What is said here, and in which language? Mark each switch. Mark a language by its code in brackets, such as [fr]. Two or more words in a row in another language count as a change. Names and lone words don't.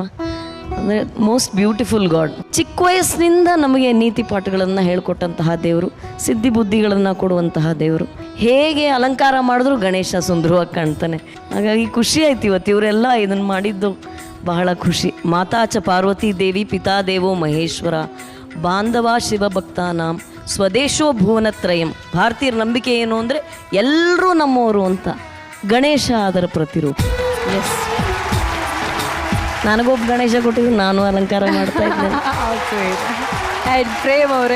[kn] ಅಂದರೆ [en] most beautiful god. [kn] ಚಿಕ್ಕ ವಯಸ್ಸಿನಿಂದ ನಮಗೆ ನೀತಿ ಪಾಠಗಳನ್ನು ಹೇಳ್ಕೊಟ್ಟಂತಹ ದೇವರು, ಸಿದ್ಧಿ ಬುದ್ಧಿಗಳನ್ನು ಕೊಡುವಂತಹ ದೇವರು. ಹೇಗೆ ಅಲಂಕಾರ ಮಾಡಿದ್ರು ಗಣೇಶ ಸುಂದರವಾಗಿ ಕಾಣ್ತಾನೆ. ಹಾಗಾಗಿ ಖುಷಿ ಆಯ್ತು ಇವತ್ತು ಇವರೆಲ್ಲ ಇದನ್ನು ಮಾಡಿದ್ದು, ಬಹಳ ಖುಷಿ. [sa] ಮಾತಾಚ ಪಾರ್ವತಿ ದೇವಿ, ಪಿತಾ ದೇವೋ ಮಹೇಶ್ವರ, ಬಾಂಧವ ಶಿವಭಕ್ತಾನಾಂ, ಸ್ವದೇಶೋ ಭುವನತ್ರಯಂ. [kn] ಭಾರತೀಯರ ನಂಬಿಕೆ ಏನು ಅಂದರೆ ಎಲ್ಲರೂ ನಮ್ಮವರು ಅಂತ. ಗಣೇಶ ಅದರ ಪ್ರತಿರೂಪ. ಎಸ್, ನನಗೊಬ್ಬ ಗಣೇಶ ಕೊಟ್ಟಿದ್ರು, ನಾನು ಅಲಂಕಾರ ಮಾಡ್ತಾ ಇದ್ದೇನೆ. ಪ್ರೇಮ್ ಅವರೇ,